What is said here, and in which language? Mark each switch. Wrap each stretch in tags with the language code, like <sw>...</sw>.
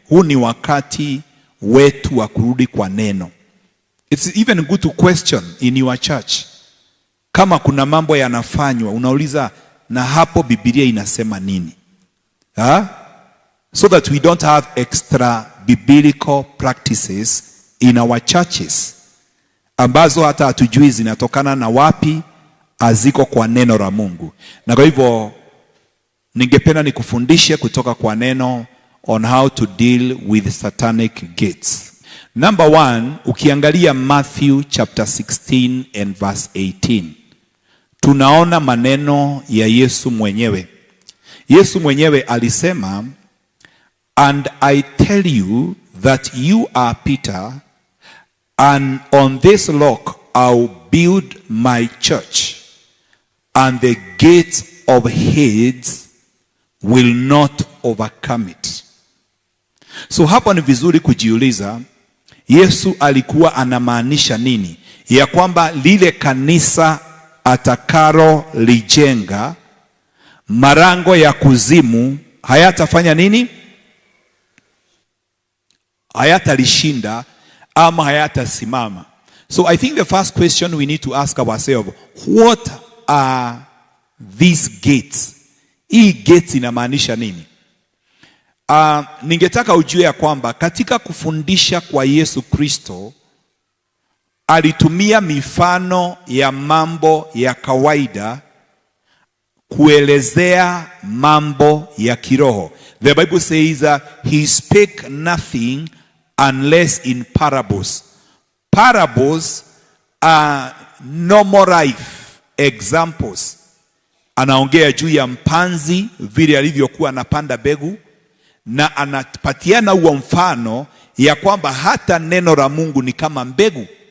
<sw>Huu ni wakati wetu wa kurudi kwa neno.</sw> <en>It's even good to question in your church.</en> <sw>Kama kuna mambo yanafanywa, unauliza, na hapo Biblia inasema nini?</sw> <en>So that we don't have extra biblical practices in our churches,</en> <sw>ambazo hata hatujui zinatokana na wapi, aziko kwa neno la Mungu. Na kwa hivyo, ningependa nikufundishe kutoka kwa neno</sw> <en>on how to deal with satanic gates. Number 1,</en> <sw>ukiangalia</sw> <en>Matthew chapter 16 and verse 18.</en> <sw>Tunaona maneno ya Yesu mwenyewe. Yesu mwenyewe alisema,</sw> <en>and I tell you that you are Peter, and on this rock I'll build my church, and the gates of Hades will not overcome it.</en> <sw>So hapa ni vizuri kujiuliza, Yesu alikuwa anamaanisha nini? Ya kwamba lile kanisa atakalo lijenga, marango ya kuzimu hayatafanya nini? Hayatalishinda ama hayatasimama.</sw> <en>So I think the first question we need to ask ourselves, what are these gates?</en> <sw>Hii gates inamaanisha nini? Ningetaka ujue ya kwamba katika kufundisha kwa Yesu Kristo, alitumia mifano ya mambo ya kawaida kuelezea mambo ya kiroho.</sw> <en>The Bible says he spake nothing unless in parables. Parables are normal life examples.</en> <sw>Anaongea juu ya mpanzi vile alivyokuwa anapanda mbegu, na anapatiana huo mfano ya kwamba hata neno la Mungu ni kama mbegu.</sw>